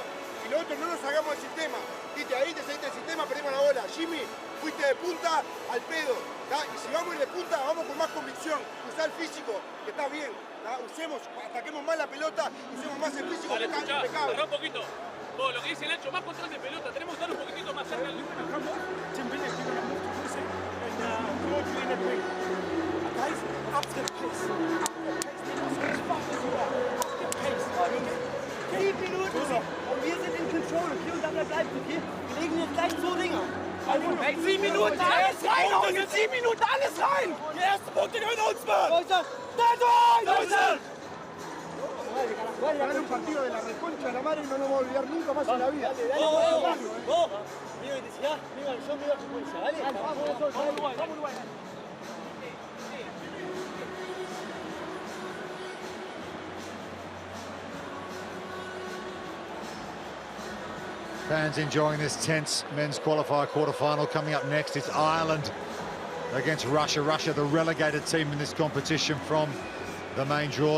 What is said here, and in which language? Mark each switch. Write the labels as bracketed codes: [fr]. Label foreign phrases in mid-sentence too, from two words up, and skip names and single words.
[es] Y nosotros no nos hagamos el sistema, ¿viste? Ahí te saliste del sistema, perdimos la bola. Jimmy, fuiste de punta al pedo, y si vamos a ir de punta, vamos con más convicción, usar el físico, que está bien, usemos, ataquemos más la pelota, usemos más el físico, que está impecable. Un poquito. Vos, lo que dice Nacho, más control de pelota, tenemos que estar un poquitito más cerca del límite. [de] Und wir sind in Control, okay? Und dabei bleibt, okay? Wir legen jetzt gleich 2 Dinger. Also, 7 Minuten, alles rein! Und 7 Minuten, alles rein! Die ersten Punkte gehören uns, Mann! Deutschland! [es] Ganar un partido de la reconcha de la madre no nos vamos a olvidar nunca más en la vida. Vos, viva intensidad, viva acción, viva secuencia, dale. Vamos, Uruguay. [en] Fans enjoying this tense men's qualifier quarterfinal. Coming up next, it's Ireland against Russia. Russia, the relegated team in this competition from the main draw.